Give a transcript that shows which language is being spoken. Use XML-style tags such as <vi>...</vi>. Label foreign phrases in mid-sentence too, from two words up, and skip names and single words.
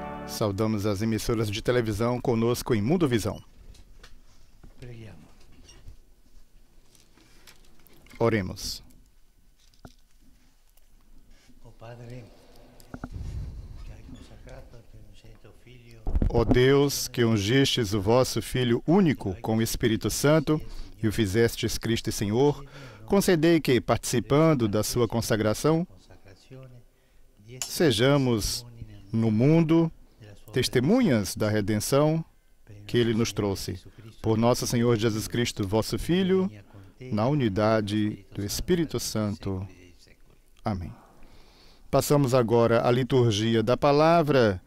<pt>Saudamos as emissoras de televisão conosco em Mundo Visão.</pt> <it>Preghiamo.</it> <pt>Oremos.</pt> <it>O Padre, che hai consacrato al tuo unigenito Figlio,</it> <pt>Ó Deus, que ungistes o vosso Filho único com o Espírito Santo e o fizestes Cristo e Senhor, concedei que, participando da sua consagração,</pt> <it>consacrazione, di essere</it> <pt>sejamos no mundo testemunhas da redenção que Ele nos trouxe. Por nosso Senhor Jesus Cristo, vosso Filho, na unidade do Espírito Santo. Amém. Passamos agora à liturgia da palavra.</pt>